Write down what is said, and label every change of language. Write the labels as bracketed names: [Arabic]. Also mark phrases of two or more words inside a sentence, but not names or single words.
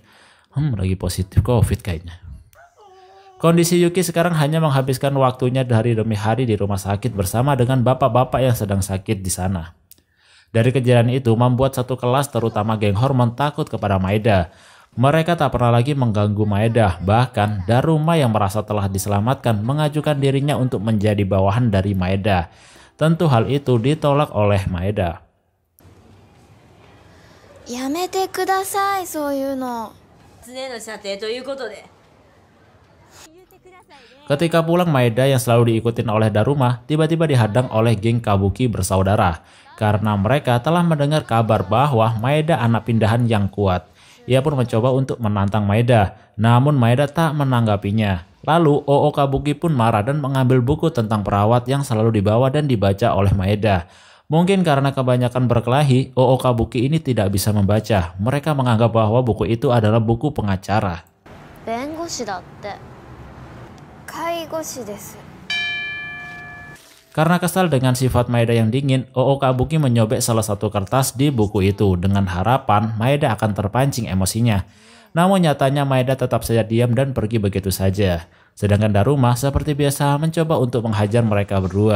[Indonesian] Lagi positif COVID kayaknya. Kondisi Yuki sekarang hanya menghabiskan waktunya hari demi hari di rumah sakit bersama dengan bapak-bapak yang sedang sakit di sana. Dari kejadian itu membuat satu kelas terutama geng Hormon takut kepada Maeda. Mereka tak pernah lagi mengganggu Maeda, bahkan Daruma yang merasa telah diselamatkan mengajukan dirinya untuk menjadi bawahan dari Maeda. Tentu hal itu ditolak oleh Maeda. [Japanese] やめてください、そういうの。 [Indonesian] Ketika pulang, Maeda yang selalu diikutin oleh Daruma tiba-tiba dihadang oleh geng Kabuki bersaudara karena mereka telah mendengar kabar bahwa Maeda anak pindahan yang kuat. Ia pun mencoba untuk menantang Maeda, namun Maeda tak menanggapinya. Lalu Oo Kabuki pun marah dan mengambil buku tentang perawat yang selalu dibawa dan dibaca oleh Maeda. Mungkin karena kebanyakan berkelahi, Oo Kabuki ini tidak bisa membaca. Mereka menganggap bahwa buku itu adalah buku pengacara. [Japanese] 弁護士だって。介護士です。 [Indonesian] Karena kesal dengan sifat Maeda yang dingin, Oo Kabuki menyobek salah satu kertas di buku itu dengan harapan Maeda akan terpancing emosinya. Namun nyatanya Maeda tetap saja diam dan pergi begitu saja. Sedangkan Daruma seperti biasa mencoba untuk menghajar mereka berdua.